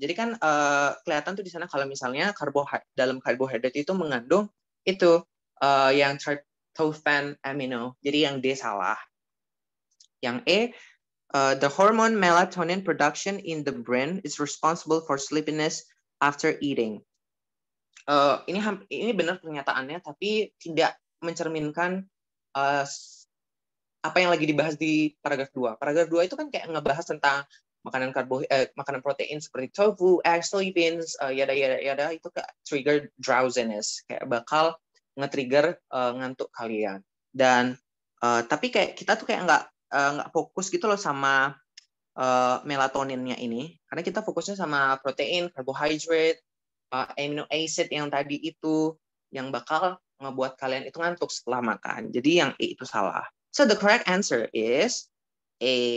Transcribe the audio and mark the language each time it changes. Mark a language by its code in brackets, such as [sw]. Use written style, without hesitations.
[id] Jadi kan kelihatan tuh di sana kalau misalnya dalam karbohidrat itu mengandung itu yang tryptophan amino. Jadi yang D salah. [en] Yang E, the hormone melatonin production in the brain is responsible for sleepiness after eating. [id] Ini benar pernyataannya, tapi tidak mencerminkan apa yang lagi dibahas di paragraf 2. Paragraf 2 itu kan kayak ngebahas tentang makanan protein seperti tofu, eggs, soybeans, yada itu kayak trigger drowsiness, kayak bakal nge-trigger ngantuk kalian. Dan tapi kayak kita tuh kayak nggak fokus gitu loh sama melatoninnya ini, karena kita fokusnya sama protein, carbohydrate, amino acid yang tadi itu. yang bakal ngebuat kalian itu ngantuk setelah makan. Jadi yang A itu salah. [en] So the correct answer is A.